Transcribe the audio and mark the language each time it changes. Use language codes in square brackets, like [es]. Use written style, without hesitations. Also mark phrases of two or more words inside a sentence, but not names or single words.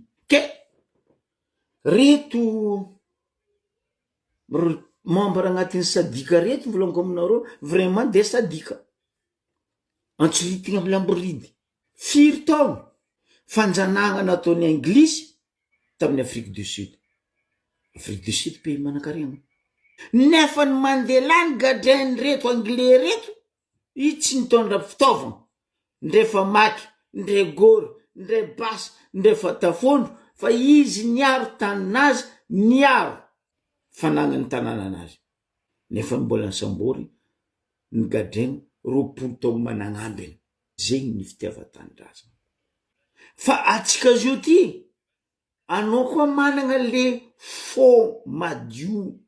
[mg] Ke reto membre agnatin'ny sadika reto volaniko aminareo [fr] vraiment de [mg] sadika antsoritigna lambridy firy taona fanjanagna nataon'ny anglisy tamin'ny Afrique du Sud. Afrique du Sud pays manan-karena. Nefa ny Mandela ny gadrainy reto anglais reto i tsy nitondra fitaovana ndrefa maky ndre gory ndray basy ndray fatafondro fa izy niaro taninazy niaro fananany tanànanazy nefa mbola ny sambory ny gadreny 20 taogno managnambiny zegny ny fitiavan-tanindrazana fa atsika zio ty anao koa managna le fo madio